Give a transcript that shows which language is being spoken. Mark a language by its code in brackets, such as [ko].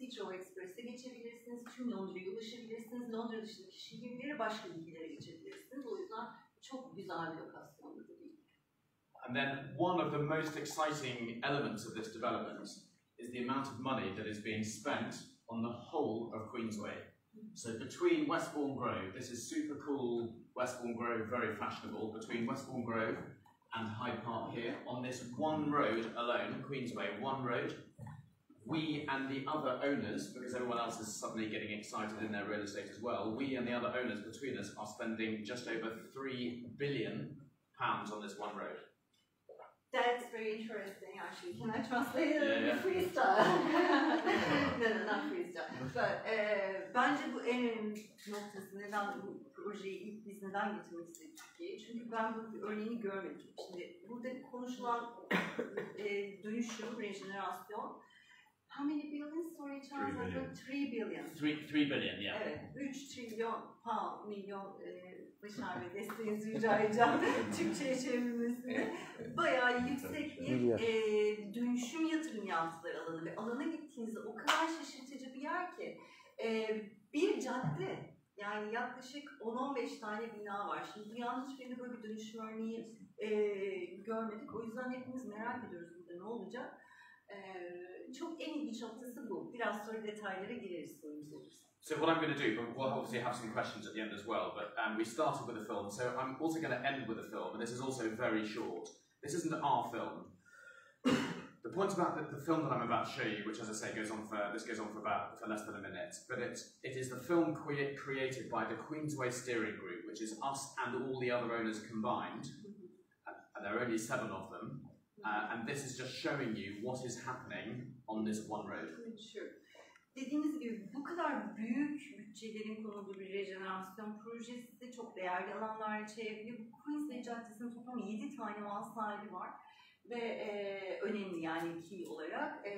[tr] Heathrow Express'e geçebilirsiniz, tüm Londra'ya ulaşabilirsiniz. Londra dışındaki şehirlere, başka ülkelere geçebilirsiniz. O yüzden çok güzel bir lokasyon bu değil. [en] And then one of the most exciting elements of this development is the amount of money that is being spent on the whole of Queensway. So between Westbourne Grove, this is super cool, Westbourne Grove, very fashionable, between Westbourne Grove and Hyde Park here, on this one road alone, Queensway, one road, we and the other owners, because everyone else is suddenly getting excited in their real estate as well, we and the other owners between us are spending just over £3 billion on this one road. That's very interesting, actually. Can I translate it in freestyle? No, not freestyle. [tr] But bence bu en önemli noktası, neden bu projeyi ilk biz neden getirmek istedik Türkiye'ye? Çünkü ben bu bir örneğini görmedim. Şimdi burada konuşulan dönüşüm, rejenerasyon. [en] How many billions? Sorry, Charles. 3 billion. 3 billion, yeah. [tr] Evet, 3 trilyon milyon Başar ve desteğinizi rica edeceğim Türkçe'ye çevrilmesine. Bayağı yüksek bir dönüşüm yatırım yaptılar alanı ve alana gittiğinizde o kadar şaşırtıcı bir yer ki bir cadde, yani yaklaşık 10-15 tane bina var. Şimdi dünyanın hiçbirinde böyle bir dönüşüm örneği görmedik. O yüzden hepimiz merak ediyoruz burada ne olacak. Çok en ilginç noktası bu. Biraz sonra detaylara gireriz sorunuz olursa. [en] So what I'm going to do, but we'll obviously have some questions at the end as well, but we started with a film, so I'm also going to end with a film, and this is also very short. This isn't our film. The point about the film that I'm about to show you, which as I say goes on for less than a minute, but it is the film created by the Queensway Steering Group, which is us and all the other owners combined, and there are only 7 of them. And this is just showing you what is happening on this one road. Sure. [tr] Dediğiniz gibi bu kadar büyük bütçelerin konulduğu bir rejenerasyon projesi de çok değerli alanlarla çevrili. Bu Queensway Caddesi'nin toplam 7 tane mal sahibi var ve önemli, yani key olarak.